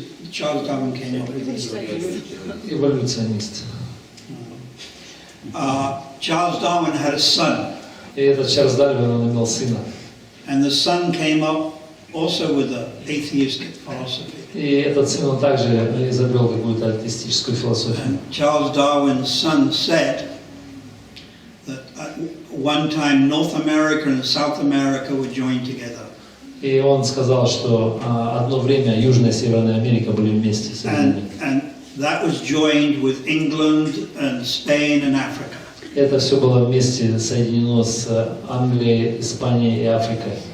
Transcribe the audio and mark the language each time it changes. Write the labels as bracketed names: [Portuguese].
[English] Charles Darwin came up with this. [Russian] эволюционист. [English] Charles Darwin had a son, [Russian] И этот Чарльз Дарвин, он имел сына. [English] and the son came up also with an atheistic philosophy. [Russian] И этот сын, он также изобрел какую-то атеистическую философию. [English] And Charles Darwin's son said that at one time North America and South America were joined together. [Russian] И он сказал, что одно время Южная и Северная Америка были вместе соединены. [English] And that was joined with England and Spain and Africa. [Russian] Это все было вместе соединено с Англией, Испанией и Африкой.